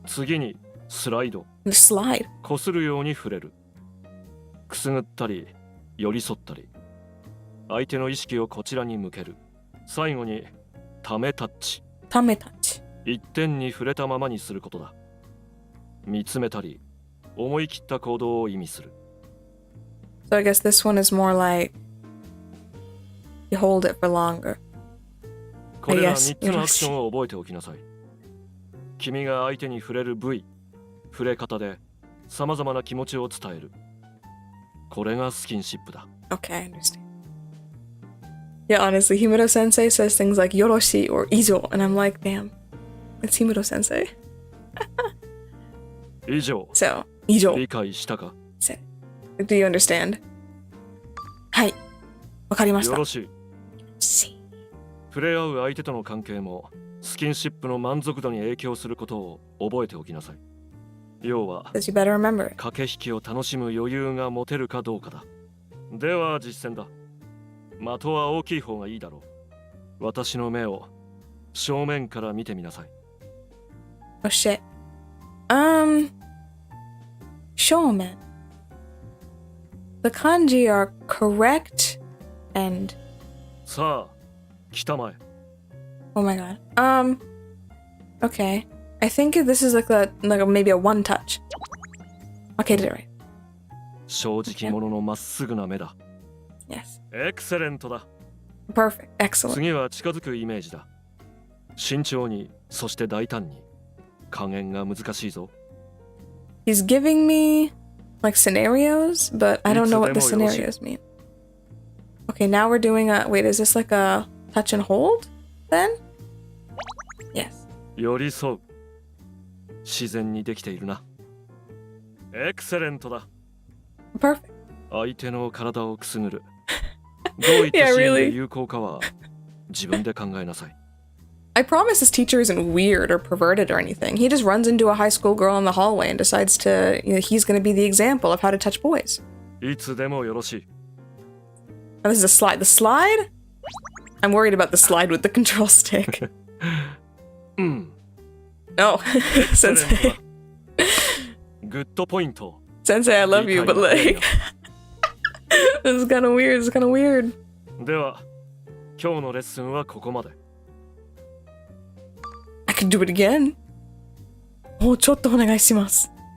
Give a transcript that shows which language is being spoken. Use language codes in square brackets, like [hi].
[ja] 次にスライド。 [en] The slide. [ja] こするように触れる。くすぐったり寄り添ったり相手の意識をこちらに向ける。最後にためタッチ。 Tame touch. 一点に触れたままにすることだ。見つめたり思い切った行動を意味する。 [en] So I guess this one is more like You hold it for longer. [ja] これら [en] yes, [ja] 3つのアクションを覚えておきなさい。君が相手に触れる部位、触れ方で様々な気持ちを伝える。これがスキンシップだ。 [en] Okay, I understand. Yeah, honestly, Himuro Sensei says things like Yoroshi or Izo, and I'm like, damn, it's Himuro Sensei. [ja] 以上、 [en] So, Izo. [ja] 理解したか？ [en] Do you understand? [ja] はい。わかりました。よろしい。 [en] See. [ja] 触れ合う相手との関係もスキンシップの満足度に影響することを覚えておきなさい。要は [en] Says you better remember it. [ja] 駆け引きを楽しむ余裕が持てるかどうかだ。では実践だ。的は大きい方がいいだろう。私の目を正面から見てみなさい。 [en] Oh shit. Showman. The kanji are correct and [ja] さあ、北前。 [en] oh my god. Okay. I think this is like maybe a one touch. Okay, did it right. [ja] 正直者のまっすぐな目だ。 [en] Yes. [ja] エクセレントだ。 [en] Perfect. Excellent. [ja] 次は近づくイメージだ。慎重に、そして大胆に。加減が難しいぞ。 [en] He's giving me like scenarios, but I don't know what the scenarios mean. Okay, now we're doing a wait, is this like a touch and hold then? Yes. [ja] 寄り添う。自然にできているな。エクセレントだ。 [en] Perfect. [ja] 相手の体をくすぐる。どういったシーンで有効かは自分で考えなさい。 [en] I promise this teacher isn't weird or perverted or anything. He just runs into a high school girl in the hallway and decides to, he's going to be the example of how to touch boys. [ja] いつでもよろしい。 [en] Oh, this is a slide. The slide? I'm worried about the slide with the control stick. [ja] うん。 [en] No, Sensei. [ja] グッドポイント。 [en] Sensei, I love you, but like... this is kind of weird. This is kind of weird. [ja] では、今日のレッスンはここまで。 [en] I could do it again. [ja] Oh, ちょっとお願いします.